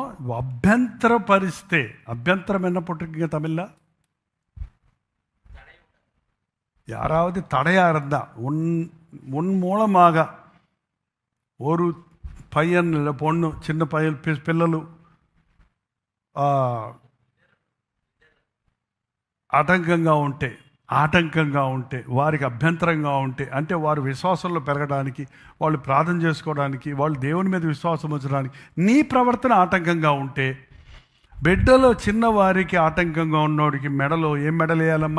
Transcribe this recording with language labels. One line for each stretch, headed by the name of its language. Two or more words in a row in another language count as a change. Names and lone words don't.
Tamil: అభ్యంతరం என்ன போட்டிருக்கீங்க தமிழ்ல? யாராவது தடையா இருந்தா உன் மூலமாக ஒரு
Telugu: పయ్యన్ లేదా పొన్ను, చిన్న పిల్లలు ఆటంకంగా ఉంటే వారికి అభ్యంతరంగా ఉంటే, అంటే వారు విశ్వాసంలో పెరగడానికి, వాళ్ళు ప్రార్థన చేసుకోవడానికి, వాళ్ళు దేవుని మీద విశ్వాసం ఉంచడానికి నీ ప్రవర్తన ఆటంకంగా ఉంటే, బిడ్డలో చిన్నవారికి ఆటంకంగా ఉన్నోడికి మెడలో ఏం మెడల్ వేయాలమ్మా?